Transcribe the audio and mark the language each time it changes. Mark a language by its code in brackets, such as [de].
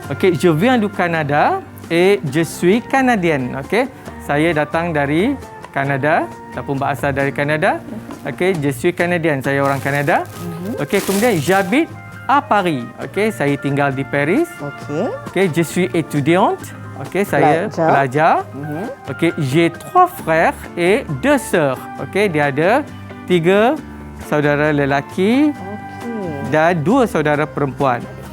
[fr] Okey, je viens du Canada et je suis canadienne. [ms] Okey, saya datang dari Kanada ataupun berasal dari Kanada. [fr] Okey, je suis canadienne. [ms] Saya orang Kanada. Okey, kemudian [fr] j'habite à Paris. [ms] Okey, saya tinggal di Paris. Okey. [fr] Okey, je suis étudiante. Okey, [ms] saya Pelajar. pelajar. Okey, [fr] j'ai 3 frères et 2 sœurs. [ms] Okey, dia ada 3 saudara lelaki dan 2 saudara perempuan.